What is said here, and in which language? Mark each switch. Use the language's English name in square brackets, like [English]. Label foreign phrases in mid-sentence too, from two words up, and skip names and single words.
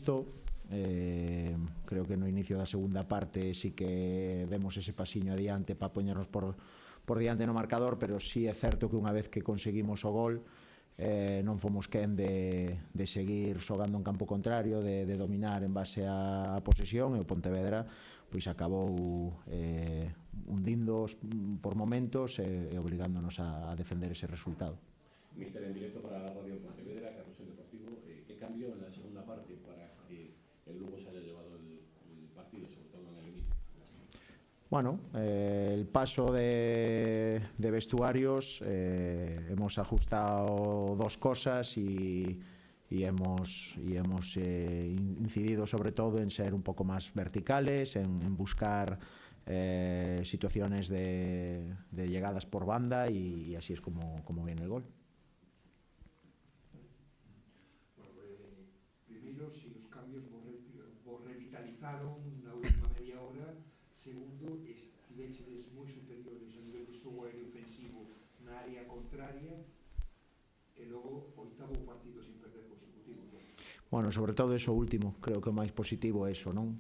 [Galician] creo que no inicio da segunda parte sí que demos ese pasiño adiante para poñernos por diante no marcador, pero sí é certo que unha vez que conseguimos o gol non fomos quen de seguir xogando en campo contrario, de dominar en base á posesión, e o Pontevedra pois acabou hundíndoos por momentos e obrigándonos a defender ese resultado. [Spanish] Mister, en directo para Radio Pontevedra, Carrusel Deportivo, ¿qué cambió en la segunda parte para que el Lugo se haya llevado el partido, sobre todo en el inicio? Bueno, el paso de vestuarios, hemos ajustado dos cosas y hemos incidido sobre todo en ser un poco más verticales, en buscar situaciones de llegadas por banda y así es como viene el gol. Primero, si los cambios [Galician] vos revitalizaron na última media hora. Segundo, estivechedes moi superiores a nivel de xogo aéreo ofensivo na área contraria, e logo oitavo partido sin perder consecutivo. Bueno, [Spanish] sobre todo eso último, [Galician] creo que o máis positivo é eso, non?